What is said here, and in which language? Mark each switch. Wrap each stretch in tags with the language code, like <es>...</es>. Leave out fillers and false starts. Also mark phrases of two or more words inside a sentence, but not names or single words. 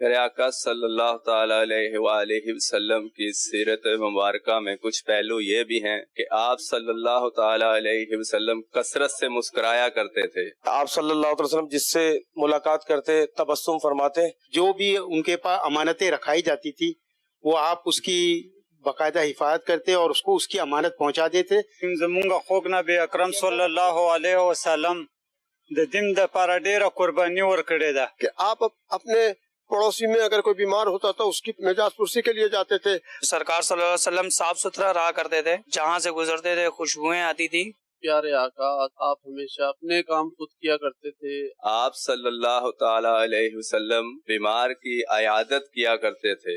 <ur>میرے آقا</ur> <ar>صلی اللہ تعالی علیہ وآلہ وسلم</ar> <ur>کی سیرت مبارکہ میں کچھ پہلو یہ بھی ہیں کہ آپ</ur> <ar>صلی اللہ تعالی علیہ وسلم</ar> <ur>کثرت سے مسکرایا کرتے تھے. آپ</ur> <ar>صلی اللہ علیہ وسلم</ar> <ur>جس سے ملاقات کرتے تبسم فرماتے. جو بھی ان کے پاس امانتیں رکھائی جاتی تھی وہ آپ اس کی باقاعدہ حفاظت کرتے اور اس کو اس کی امانت پہنچا دیتے.</ur> <ps>زمونږ خوږ نبی اکرم</ps> <ar>صلی الله علیه وسلم</ar> <ps>د دین د لپاره ډیره قرباني ورکړې ده.</ps> <ur>کہ آپ اپنے پڑوسی میں اگر کوئی بیمار ہوتا تو اس کی نجات پرسی کے لیے جاتے تھے. سرکار</ur> <ar>صلی اللہ علیہ وسلم</ar> <ur>صاف ستھرا رہا کرتے تھے، جہاں سے گزرتے تھے خوشبوئیں آتی تھی. پیارے آقا آپ ہمیشہ اپنے کام خود کیا کرتے تھے. آپ</ur> <ar>صلی اللہ تعالی علیہ وسلم</ar> <ur>بیمار کی عیادت کیا کرتے تھے.</ur>